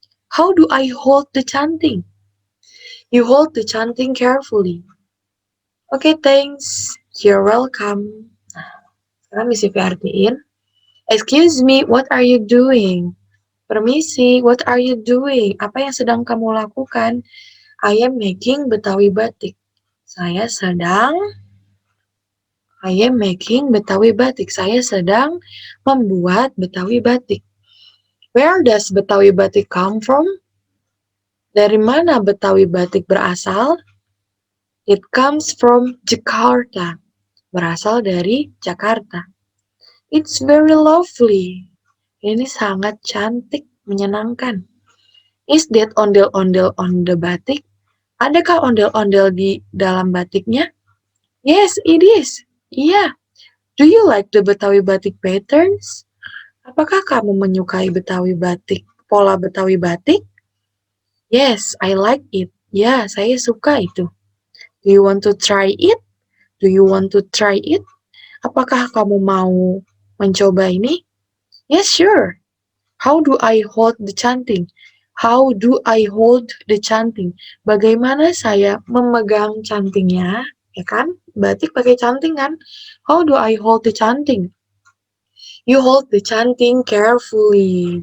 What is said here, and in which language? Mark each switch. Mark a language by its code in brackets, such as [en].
[en] How do I hold the chanting? You hold the chanting carefully. Okay, thanks. You're welcome. [id] Sekarang bisa artiin. [en] Excuse me, what are you doing? [id] Permisi, [en] what are you doing? [id] Apa yang sedang kamu lakukan? [en] I am making Betawi batik. [id] Saya sedang Betawi batik. Saya sedang membuat Betawi batik. [en] Where does Betawi batik come from? [id] Dari mana Betawi batik berasal? [en] It comes from Jakarta. [id] Berasal dari Jakarta. [en] It's very lovely. [id] Ini sangat cantik, menyenangkan. [en] Is that ondel-ondel on the batik? [id] Adakah ondel-ondel di dalam batiknya? [en] Yes, it is. [id] Iya. [en] Do you like the Betawi batik patterns? [id] Apakah kamu menyukai Betawi batik, pola Betawi batik? [en] Yes, I like it. [id] Ya, saya suka itu. [en] Do you want to try it? Do you want to try it? [id] Apakah kamu mau mencoba ini? [en] Yes, sure. How do I hold the chanting? How do I hold the chanting? [id] Bagaimana saya memegang cantingnya? Ya kan? Batik pakai canting kan? [en] How do I hold the chanting? You hold the chanting carefully.